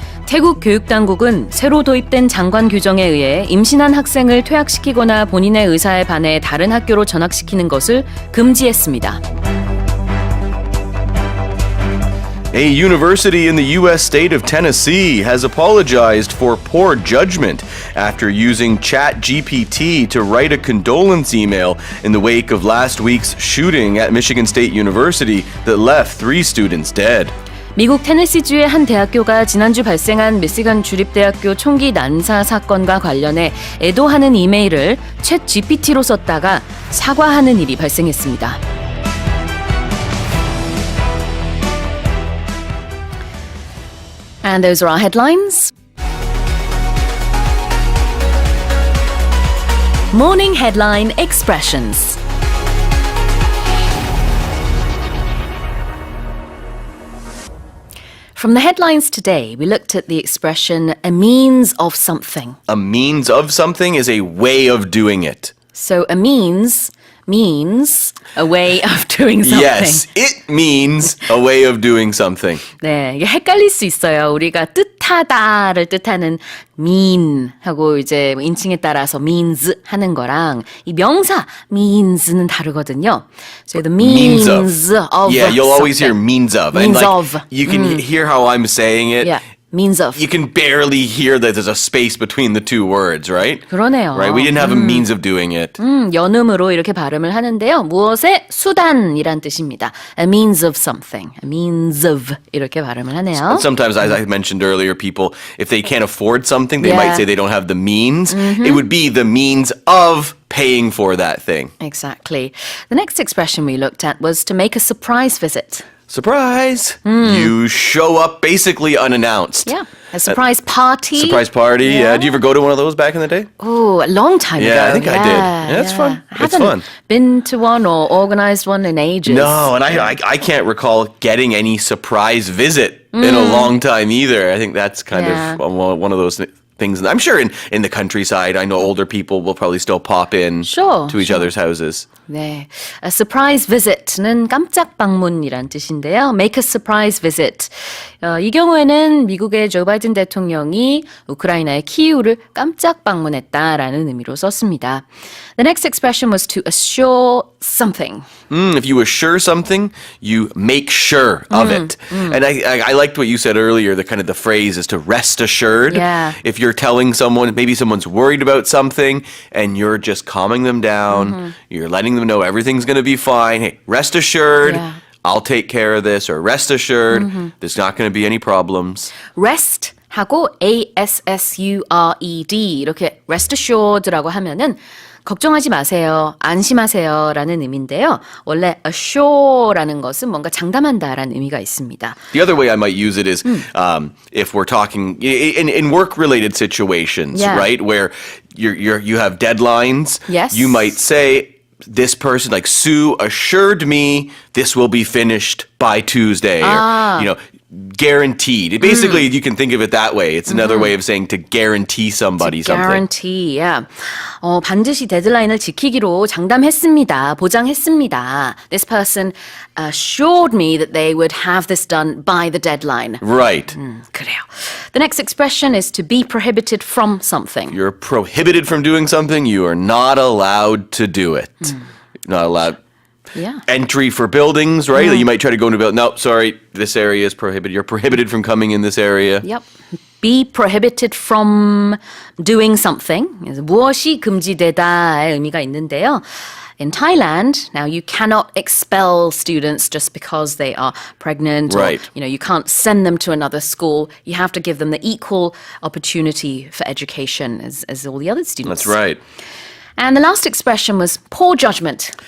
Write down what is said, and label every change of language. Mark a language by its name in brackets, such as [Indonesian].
[Korean] 태국 교육당국은 새로 도입된 장관 규정에 의해 임신한 학생을 퇴학시키거나 본인의 의사에 반해 다른 학교로 전학시키는 것을 금지했습니다. [English] A university in the U.S. state of Tennessee has apologized for poor judgment after using ChatGPT to write a condolence email in the wake of last week's shooting at Michigan State University that left 3 students dead. [Korean] 미국 테네시주의 한 대학교가 지난주 발생한 미시간 주립대학교 총기 난사 사건과 관련해 애도하는 이메일을 챗 GPT로 썼다가 사과하는 일이 발생했습니다. [English] And those are our headlines. Morning Headline Expressions. From the headlines today, we looked at the expression a means of something. A means of something is a way of doing it. So a means a way of doing something. Yes, it means a way of doing something. [Korean] 네, 이게 헷갈릴 수 있어요. 우리가 뜻하다를 뜻하는 mean 하고 이제 인칭에 따라서 means 하는 거랑 이 명사 means는 다르거든요. [English] So the means of Yeah, you'll always hear something. means of. Means and like, of. You can hear how I'm saying it. Yeah, means of. You can barely hear that there's a space between the two words, right? [Korean] 그러네요. [English] Right? We didn't have a means of doing it. [Korean] 연음으로 이렇게 발음을 하는데요. 무엇의 수단이란 뜻입니다. [English] A means of something. A means of [Korean] 이렇게 발음을 하네요. [English] Sometimes, as I mentioned earlier, people, if they can't afford something, they Yeah. might say they don't have the means. It would be the means of paying for that thing. Exactly. The next expression we looked at was to make a surprise visit. Surprise! You show up basically unannounced. Yeah, a surprise party. Surprise party. Yeah. Did you ever go to one of those back in the day? Oh, a long time ago. Yeah, I think I did. Yeah, it's fun. I It's haven't fun. been to one or organized one in ages. No, and I can't recall getting any surprise visit in a long time either. I think that's kind Yeah. of one of those things. I'm sure in the countryside, I know older people will probably still pop in Sure, to each other's houses. [Korean] 네, [English] a surprise visit [Korean] 는 깜짝 방문이란 뜻인데요. [English] Make a surprise visit. [Korean] 이 경우에는 미국의 조 바이든 대통령이 우크라이나의 키이우를 깜짝 방문했다라는 의미로 썼습니다. [English] The next expression was to assure something. If you assure something, you make sure of it. And I liked what you said earlier, the kind of the phrase is to rest assured. Yeah. If you're telling someone, maybe someone's worried about something and you're just calming them down, you're letting them know everything's going to be fine. Hey, rest assured, Yeah. I'll take care of this, or rest assured, there's not going to be any problems. [Korean] Rest 하고 ASSURED 이렇게 [English] rest assured [Korean] 라고 하면은 걱정하지 마세요, 안심하세요라는 의미인데요. 원래 assure라는 것은 뭔가 장담한다라는 의미가 있습니다. [English] The other way I might use it is if we're talking in work-related situations, Yeah. right, where you have deadlines. Yes. You might say, this person, like Sue, assured me this will be finished by Tuesday. Or, you know, guaranteed. Basically, you can think of it that way. It's another way of saying to guarantee somebody something. Guarantee, yeah. [Korean] 반드시 데드라인을 지키기로 장담했습니다. 보장했습니다. [English] This person assured me that they would have this done by the deadline. Right. [Korean] 그래요. [English] The next expression is to be prohibited from something. You're prohibited from doing something. You are not allowed to do it. Not allowed. Yeah. Entry for buildings, right? You might try to go into a building. No, sorry, this area is prohibited. You're prohibited from coming in this area. Yep. Be prohibited from doing something. [Korean] 그래서 무엇이 금지되다의 의미가 있는데요. [English] In Thailand, now you cannot expel students just because they are pregnant. Right. Or, you can't send them to another school. You have to give them the equal opportunity for education as all the other students. That's right. And the last expression was poor judgment.